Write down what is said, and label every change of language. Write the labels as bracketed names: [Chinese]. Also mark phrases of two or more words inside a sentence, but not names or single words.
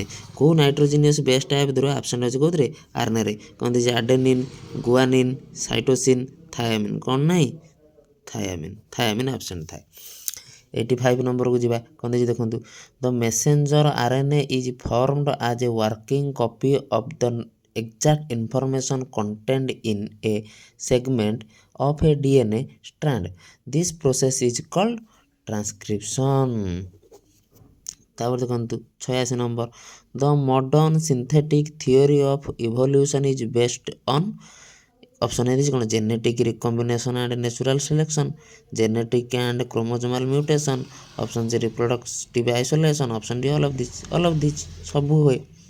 [Odia] କେଉଁ [English] nitrogenous baseଟା [Odia] ଭିତରୁ ଆବସେଣ୍ଟ ଅଛି କେଉଁଥିରେ? RNAରେ। କ'ଣ ଦେଇଛି ଆଡେନିନ୍, ଗୁଆନିନ୍, ସାଇଟୋସିନ୍, ଥାୟାମିନ୍। କ'ଣ ନାହିଁ? ଥାୟାମିନ୍ ଆବସେଣ୍ଟ ଥାଏ। 85 ନମ୍ବରକୁ ଯିବା। କ'ଣ ଦେଇଛି ଦେଖନ୍ତୁ [English] the messenger RNA is formed as a working copy of the exact information contained in a segment of a DNA strand. This process is called transcription. [Odia] ତାପରେ ଦେଖନ୍ତୁ 86 ନମ୍ବର [English] the modern synthetic theory of evolution is based on. option A [Odia] ଦେଇଛି କ'ଣ [English] genetic recombination and natural selection, genetic and chromosomal mutation, option C reproductive isolation, option D all of this [Odia] ସବୁ ହୁଏ।